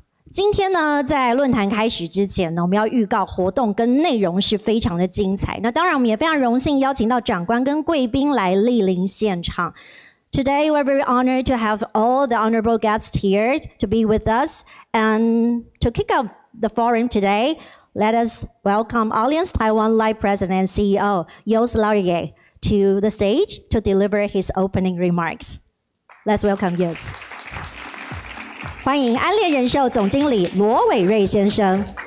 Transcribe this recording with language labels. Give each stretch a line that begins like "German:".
Chinese: 今天呢，在论坛开始之前呢，我们要预告活动跟内容是非常的精彩。那当然，我们也非常荣幸邀请到长官跟贵宾来莅临现场。
English: Today, we're very honored to have all the honorable guests here to be with us. And to kick off the forum today, let us welcome Allianz Taiwan Life President and CEO Jos Laurier to the stage to deliver his opening remarks. Let's welcome Jos.
Chinese: 欢迎安联人寿总经理罗伟瑞先生。